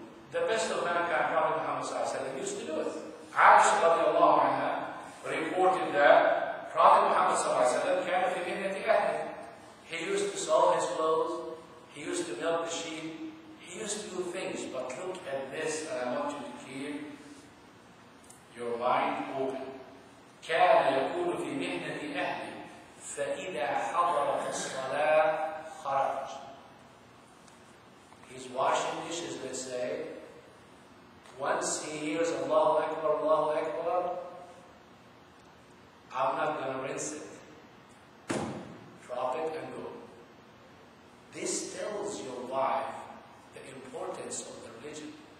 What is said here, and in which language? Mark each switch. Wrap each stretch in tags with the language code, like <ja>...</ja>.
<en>The best of mankind, Prophet Muhammad used to do it. Aisha radiallahu anha reported that Prophet Muhammad</en> <ar>كان في مهنة أهله.</ar> <en>He used to sew his clothes, he used to milk the sheep, he used to do things, but look at this, and I want you to keep your mind open.</en> <ar>كان يكون في مهنة أهله فإذا حضرت الصلاة خرج.</ar> <en>He's washing dishes, let's say. Once he hears Allahu Akbar, I'm not going to rinse it. Drop it and go. This tells your wife the importance of the religion.</en>